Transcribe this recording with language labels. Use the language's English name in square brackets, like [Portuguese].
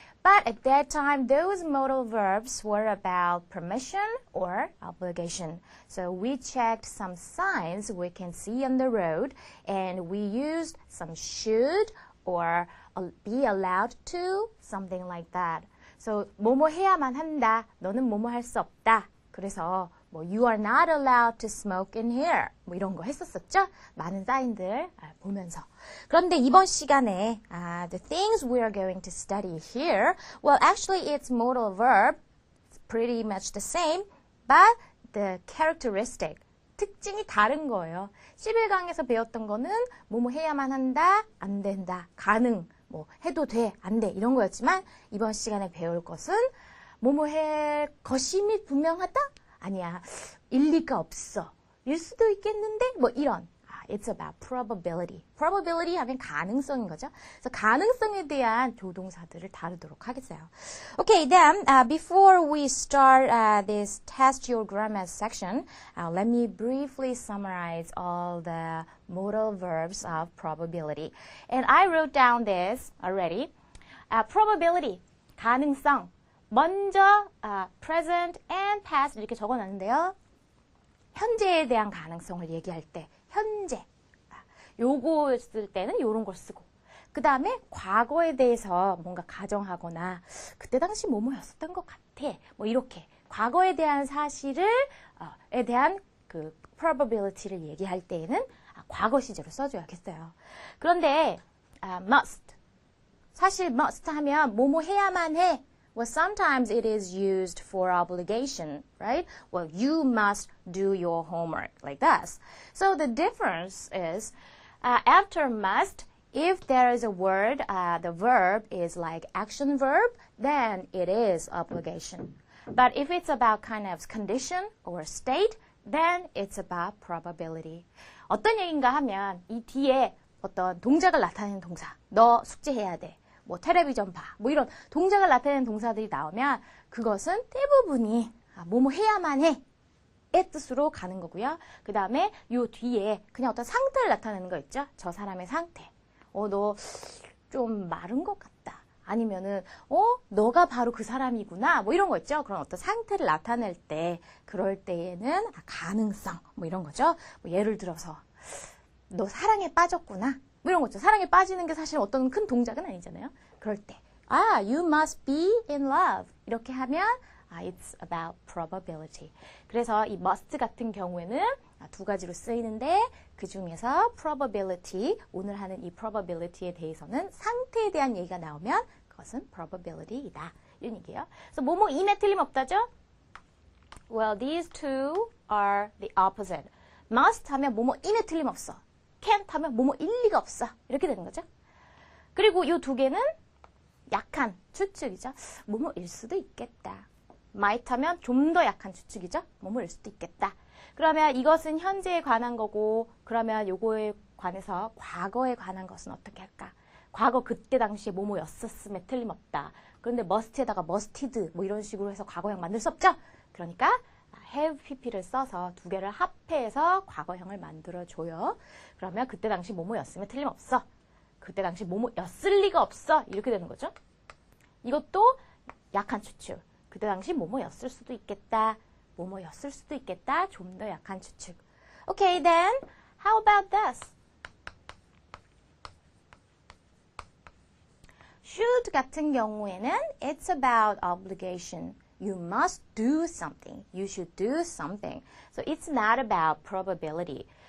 [English] But at that time, those modal verbs were about permission or obligation. So we checked some signs we can see on the road and we used some should or be allowed to, something like that. [Korean] So 뭐뭐 해야만 한다, 너는 뭐뭐 할 수 없다. 그래서 [English] you are not allowed to smoke in here. [Korean] 뭐 이런 거 했었었죠? 많은 사인들 보면서. 그런데 이번 시간에 [English] the things we are going to study here, well, actually it's modal verb, it's pretty much the same, but the characteristic, [Korean] 특징이 다른 거예요. 11강에서 배웠던 거는 뭐뭐 해야만 한다, 안 된다, 가능, 뭐 해도 돼, 안 돼 이런 거였지만 이번 시간에 배울 것은 뭐뭐 할 것임이 분명하다? 아니야, 일리가 없어. 일 수도 있겠는데? 뭐 이런. [English] It's about probability. [Korean] probability 하면 가능성인 거죠. 그래서 가능성에 대한 조동사들을 다루도록 하겠어요. [English] Okay, then before we start this test your grammar section, let me briefly summarize all the modal verbs of probability. And I wrote down this already. Probability, 가능성. [Korean] 먼저 [English] present and past [Korean] 이렇게 적어놨는데요. 현재에 대한 가능성을 얘기할 때 현재 요거 쓸 때는 요런 걸 쓰고 그 다음에 과거에 대해서 뭔가 가정하거나 그때 당시 뭐뭐였었던 것 같아 뭐 이렇게 과거에 대한 사실을 에 대한 그 probability를 얘기할 때에는 과거 시제로 써줘야겠어요. 그런데 must 사실 must 하면 뭐뭐 해야만 해. [English] Well, sometimes it is used for obligation, right? Well, you must do your homework, like this. So the difference is, after must, if there is a word, the verb is like action verb, then it is obligation. But if it's about kind of condition or state, then it's about probability. [Korean] 어떤 얘기인가 하면 이 뒤에 어떤 동작을 나타내는 동사, 너 숙제해야 돼. 뭐 텔레비전 봐, 뭐 이런 동작을 나타내는 동사들이 나오면 그것은 대부분이 뭐뭐 해야만 해 의 뜻으로 가는 거고요. 그 다음에 요 뒤에 그냥 어떤 상태를 나타내는 거 있죠? 저 사람의 상태. 너 좀 마른 것 같다. 아니면은 너가 바로 그 사람이구나. 뭐 이런 거 있죠? 그런 어떤 상태를 나타낼 때 그럴 때에는 가능성 뭐 이런 거죠. 뭐 예를 들어서 너 사랑에 빠졌구나. 뭐 이런 거죠. 사랑에 빠지는 게 사실 어떤 큰 동작은 아니잖아요. 그럴 때 [English] you must be in love. [Korean] 이렇게 하면 [English] it's about probability. [Korean] 그래서 이 must 같은 경우에는 두 가지로 쓰이는데 그 중에서 probability, 오늘 하는 이 probability에 대해서는 상태에 대한 얘기가 나오면 그것은 probability이다. 이런 얘기예요. 그래서 뭐뭐 인에 틀림없다죠? [English] Well, these two are the opposite. [Korean] must 하면 뭐뭐 인에 틀림없어. can't 하면 뭐뭐 일리가 없어. 이렇게 되는 거죠. 그리고 이 두 개는 약한 추측이죠. 뭐뭐일 수도 있겠다. might 하면 좀 더 약한 추측이죠. 뭐뭐일 수도 있겠다. 그러면 이것은 현재에 관한 거고 그러면 요거에 관해서 과거에 관한 것은 어떻게 할까? 과거 그때 당시에 뭐뭐였었음에 틀림없다. 그런데 must에다가 musted 뭐 이런 식으로 해서 과거형 만들 수 없죠. 그러니까 have pp를 써서 두 개를 합해서 과거형을 만들어줘요. 그러면 그때 당시 뭐뭐였으면 틀림없어. 그때 당시 뭐뭐였을 리가 없어. 이렇게 되는 거죠. 이것도 약한 추측. 그때 당시 뭐뭐였을 수도 있겠다. 뭐뭐였을 수도 있겠다. 좀 더 약한 추측. [English] Okay, then how about this? should [Korean] 같은 경우에는 [English] it's about obligation. You must do something. You should do something. So it's not about probability.